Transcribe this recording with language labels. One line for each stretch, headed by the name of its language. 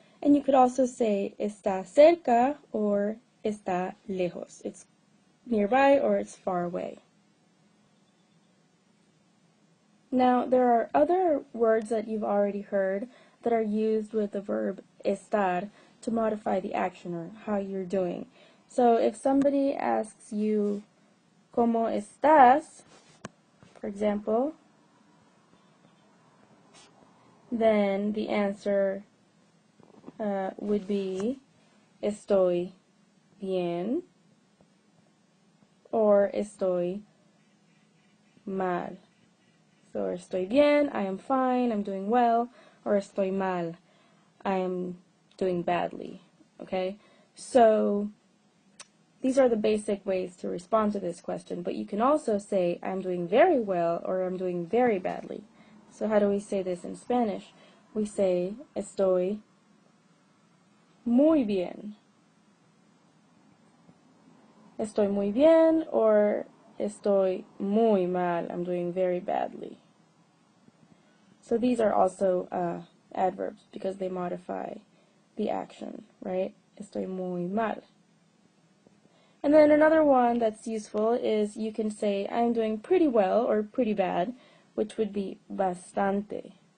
English: And you could also say,
Spanish: está cerca
English: or
Spanish: está lejos.
English: It's nearby or it's far away. Now, there are other words that you've already heard that are used with the verb estar to modify the action or how you're doing. So if somebody asks you,
Spanish: ¿Cómo estás?,
English: for example, then the answer would be,
Spanish: estoy bien,
English: or
Spanish: estoy mal.
English: So
Spanish: estoy bien,
English: I am fine, I'm doing well, or
Spanish: estoy mal,
English: I am doing badly. Okay? So these are the basic ways to respond to this question, but you can also say I'm doing very well or I'm doing very badly. So how do we say this in Spanish? We say
Spanish: estoy muy bien. Estoy muy bien or estoy muy mal,
English: I'm doing very badly. So these are also adverbs because they modify the action, right?
Spanish: Estoy muy mal.
English: And then another one that's useful is you can say I'm doing pretty well or pretty bad, which would be bastante.